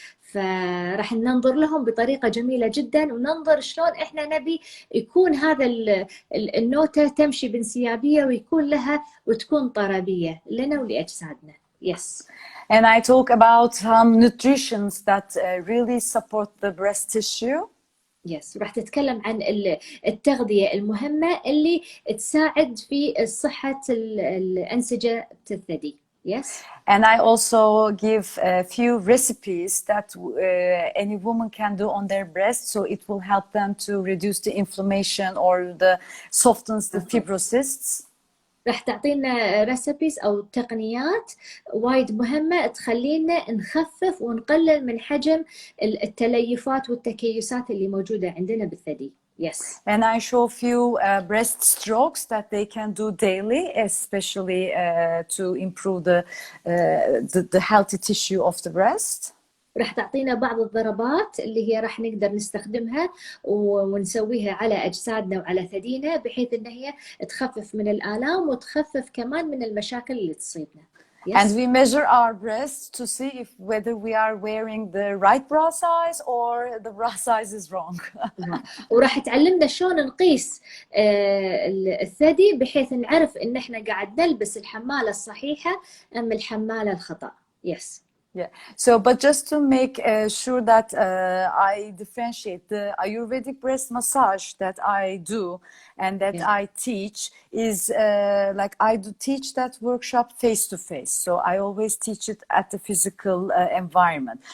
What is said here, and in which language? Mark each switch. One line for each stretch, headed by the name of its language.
Arabic: فراح ننظر لهم بطريقة جميلة جدا، وننظر شلون إحنا نبي يكون هذا النوتة تمشي بانسيابية ويكون لها وتكون طربية لنا ولأجسادنا.
English: Yes. And I talk about some nutritions that really support the breast tissue. Yes.
Arabic: راح تتكلم عن التغذية المهمة اللي تساعد في صحة الأنسجة الثدي.
English: Yes. And I also give a few recipes that any woman can do on their breast, so it will help them to reduce the inflammation or softens the fibrocysts.
Arabic: راح تعطينا ريسبيز أو تقنيات وايد مهمة تخلينا نخفف ونقلل من حجم التليفات والتكيسات اللي موجودة عندنا بالثدي.
English: Yes. And I show few breast strokes that they can do daily, especially to improve the healthy tissue of the breast.
Arabic: راح تعطينا بعض الضربات اللي هي راح نقدر نستخدمها ونسويها على أجسادنا وعلى ثدينا، بحيث إن هي تخفف من الآلام وتخفف كمان من المشاكل اللي تصيبنا.
English: Yes. And we measure our breasts to see if whether we are wearing the right bra size or the bra size is wrong.
Arabic: وراح تعلمنا شلون نقيس الثدي بحيث نعرف إن إحنا قاعد نلبس الحمالة الصحيحة أم الحمالة الخطأ.
English: Yes. Yeah. So, but just to make sure that I differentiate, the Ayurvedic breast massage that I do and that I teach is like I do teach that workshop face to face. So I always teach it at the physical environment.